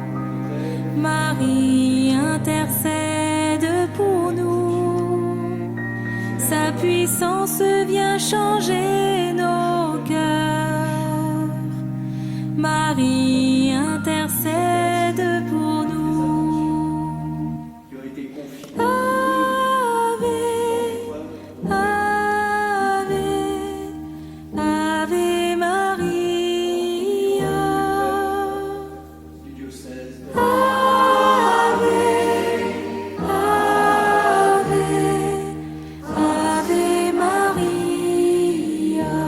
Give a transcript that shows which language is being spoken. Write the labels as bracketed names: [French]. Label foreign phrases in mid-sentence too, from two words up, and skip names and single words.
[French] Marie intercède pour nous. Sa puissance vient changer nos cœurs. Marie intercède pour nous. Qui ont été confiés. [Latin] Ave, Ave, Ave Maria. [French] Du diocèse. [Latin] Ave, Ave, Ave Maria.